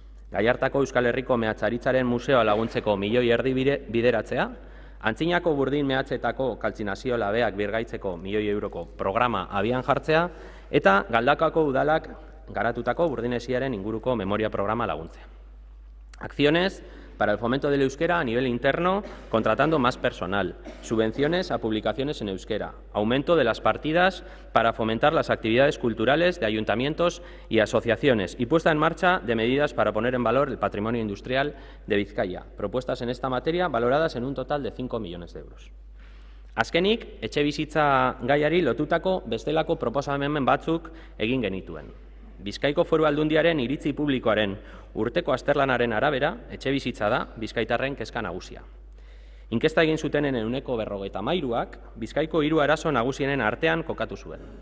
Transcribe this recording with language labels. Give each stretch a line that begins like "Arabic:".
Basque: Gallartako Euskal Herriko Meatzaritzaren Museoa laguntzeko 1,5 milioi bideratzea, Antzinako burdin mehatzetako kaltzinazio labeak birgaitzeko 1 milioi euroko programa abian jartzea eta Galdakako udalak garatutako burdinesiaren inguruko memoria programa laguntzea.
Spanish: Acciones para el fomento del euskera a nivel interno, contratando más personal, subvenciones a publicaciones en euskera, aumento de las partidas para fomentar las actividades culturales de ayuntamientos y asociaciones y puesta en marcha de medidas para poner en valor el patrimonio industrial de Bizkaia, propuestas en esta materia valoradas en un total de 5 millones de euros.
Basque: Azkenik, etxebizitza gaiari lotutako bestelako proposamen batzuk egin genituen. Bizkaiko Foru Aldundiaren iritzi publikoaren urteko azterlanaren arabera, etxebizitza da bizkaitarren kezka nagusia. Inkesta egin zutenen 53%ak Bizkaiko 3 arazo nagusienen artean kokatu zuen.